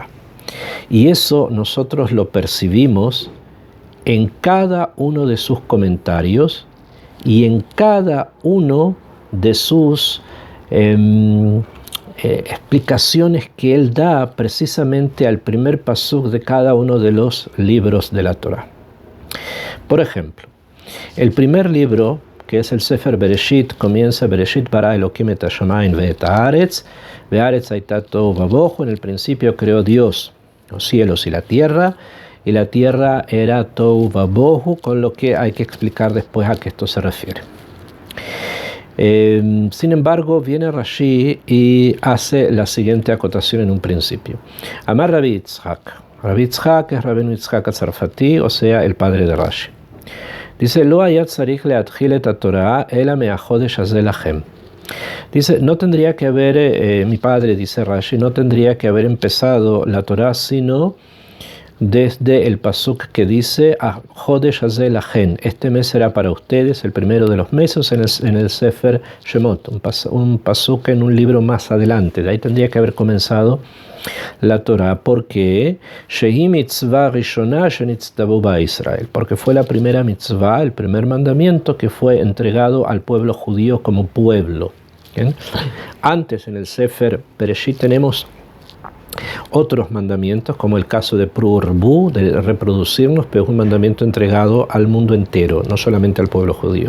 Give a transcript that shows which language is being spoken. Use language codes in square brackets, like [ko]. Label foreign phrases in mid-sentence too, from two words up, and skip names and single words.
[es] Y eso nosotros lo percibimos en cada uno de sus comentarios y en cada uno de sus explicaciones que él da precisamente al primer pasuk de cada uno de los libros de la Torah. Por ejemplo, el primer libro, que es el Sefer Bereshit, comienza [he] בראשית ברא אלקים את השמים ואת הארץ והארץ היתה תוהו ובוהו. [es] En el principio creó Dios los cielos y la tierra era [he] תוהו ובוהו, [es] con lo que hay que explicar después a qué esto se refiere. Sin embargo, viene Rashi y hace la siguiente acotación en un principio. Amar Rabbi Yitzhak. Rabbi Yitzhak es Rabbeinu Yitzhak Atzarfati, o sea, el padre de Rashi. [he] Dice, לא היה צריך להתחיל את התורה אלא מהחודש הזה לכם. [es] Dice, no tendría que haber, mi padre, dice Rashi, no tendría que haber empezado la Torah sino desde el pasuk que dice [he] חודש הזה לכם, [es] este mes será para ustedes, el primero de los meses, en el Sefer Shemot, un pasuk en un libro más adelante. De ahí tendría que haber comenzado la Torah, porque [he] שהיא מצווה ראשונה שנצטוו בה ישראל, [es] porque fue la primera mitzvah, el primer mandamiento que fue entregado al pueblo judío como pueblo. ¿Bien? Antes en el Sefer Bereshit tenemos otros mandamientos, como el caso de Prurbu, de reproducirnos, pero es un mandamiento entregado al mundo entero, no solamente al pueblo judío.